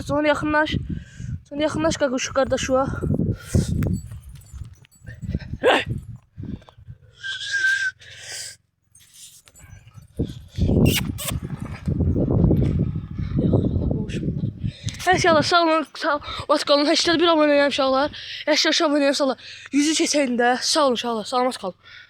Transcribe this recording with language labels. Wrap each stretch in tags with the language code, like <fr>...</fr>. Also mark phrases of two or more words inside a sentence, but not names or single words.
<tr>Sonra yakınlaş kanka şu kardeş var. İnşallah sağ olun. Kalın.</tr> <az>81 abone uşaqlar. 80 abone uşaqlar. 100'ü keçəndə sağ olun uşaqlar. Salamat qalın.</az>